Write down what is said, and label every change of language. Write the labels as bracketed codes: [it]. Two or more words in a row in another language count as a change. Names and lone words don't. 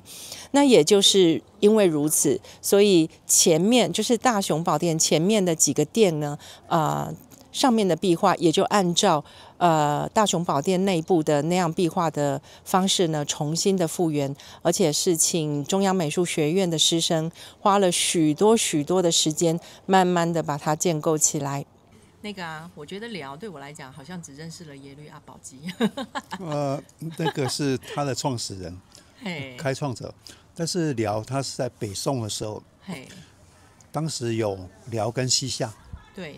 [zh] 那也就是因為如此，所以前面就是大雄寶殿前面的幾個殿呢，上面的壁畫也就按照大雄寶殿內部的那樣壁畫的方式呢，重新的復原，而且是請中央美術學院的師生花了許多的時間，慢慢的把它建構起來。那個我覺得遼對我來講好像只認識了耶律阿保機。那個是他的創始人，開創者。但是遼他是在北宋的時候，當時有遼跟西夏。對。